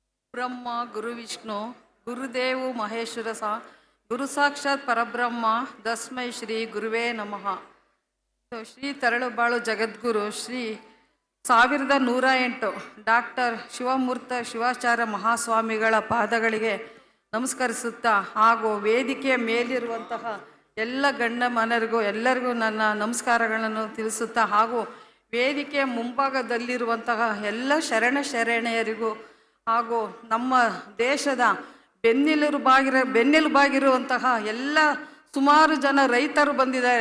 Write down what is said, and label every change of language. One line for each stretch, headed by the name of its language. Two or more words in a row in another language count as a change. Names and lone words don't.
Sanskrit: ಬ್ರಹ್ಮ ಗುರು ವಿಷ್ಣು ಗುರುದೇವು ಮಹೇಶ್ವರ ಗುರು ಸಾಕ್ಷಾತ್ ಪರಬ್ರಹ್ಮ ತಸ್ಮೈ ಶ್ರೀ ಗುರುವೇ ನಮಃ.
Kannada: ಶ್ರೀ ತರಳುಬಾಳು ಜಗದ್ಗುರು ಶ್ರೀ 1108 ಡಾಕ್ಟರ್ ಶಿವಮೂರ್ತ ಶಿವಾಚಾರ್ಯ ಮಹಾಸ್ವಾಮಿಗಳ ಪಾದಗಳಿಗೆ ನಮಸ್ಕರಿಸುತ್ತಾ ಹಾಗೂ ವೇದಿಕೆಯ ಮೇಲಿರುವಂತಹ ಎಲ್ಲ ಗಣ್ಯಮಾನ್ಯರಿಗೂ ಎಲ್ಲರಿಗೂ ನನ್ನ ನಮಸ್ಕಾರಗಳನ್ನು ತಿಳಿಸುತ್ತಾ ಹಾಗೂ ವೇದಿಕೆಯ ಮುಂಭಾಗದಲ್ಲಿರುವಂತಹ ಎಲ್ಲ ಶರಣೆಯರಿಗೂ ಹಾಗೂ ನಮ್ಮ ದೇಶದ ಬೆನ್ನೆಲುಬಾಗಿರುವಂತಹ ಎಲ್ಲ ಸುಮಾರು ಜನ ರೈತರು ಬಂದಿದ್ದಾರೆ.